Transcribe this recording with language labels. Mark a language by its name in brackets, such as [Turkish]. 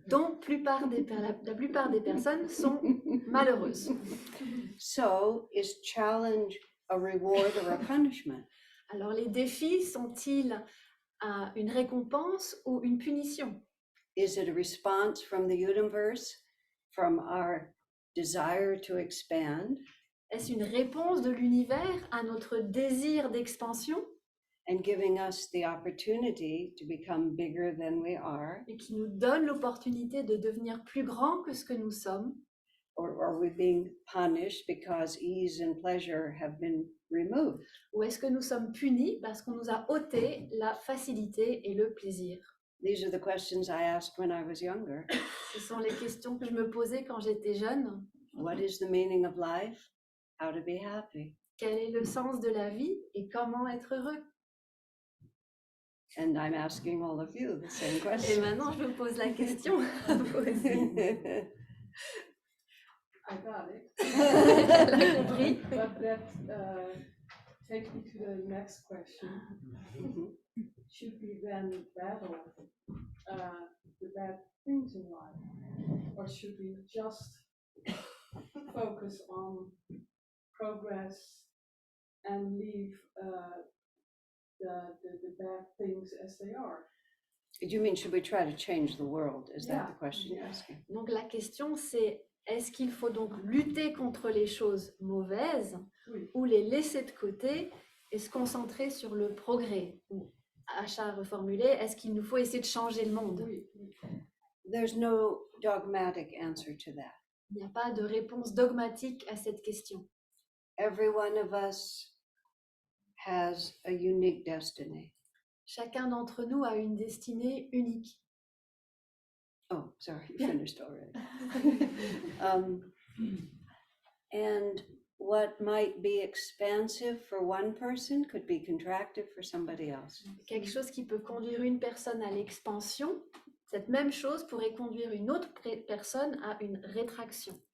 [French] Donc, la plupart des personnes sont malheureuses. [English] So, is challenge a reward or a punishment? [French] Alors, les défis sont-ils une récompense ou une punition? [English] Is it a response from the universe, from our desire to expand? [French] Est-ce une réponse de l'univers à notre désir d'expansion [English] And giving us the opportunity to become bigger than we are? [French] et qui nous donne l'opportunité de devenir plus grand que ce que nous sommes? [English] Or are we being punished because ease and pleasure have been removed? [French] Ou est-ce que nous sommes punis parce qu'on nous a ôté la facilité et le plaisir? [English] These are the questions I asked when I was younger. [French] Ce sont les questions que je me posais quand j'étais jeune. [English] What is the meaning of life? How to be happy? [French] Quel est le sens de la vie et comment être heureux? [English] And I'm asking all of you the same [French] Et [English] question. [French] maintenant, je me pose la question à vous aussi. [English] I got it. [French] Elle a compris. [English] But that takes me to the next question. Should we then battle the bad things in life? Or should we just focus on progress and leave the bad things as they are? Do you mean, should we try to change the world? Is that Yeah. the question you're asking? [French] Donc la question c'est, est-ce qu'il faut donc lutter contre les choses mauvaises Oui. ou les laisser de côté et se concentrer sur le progrès? Ou, Asha reformulé, est-ce qu'il nous faut essayer de changer le monde? Oui. [English] There's no dogmatic answer to that. [French] Il n'y a pas de réponse dogmatique à cette question. [English] Every one of us has a unique destiny. [French] Chacun d'entre nous a une destinée unique. [English] Oh, sorry, you finished already. And what might be expansive for one person could be contractive for somebody else. [French] Quelque chose qui peut conduire une personne à l'expansion, cette même chose pourrait conduire une autre personne à une rétraction.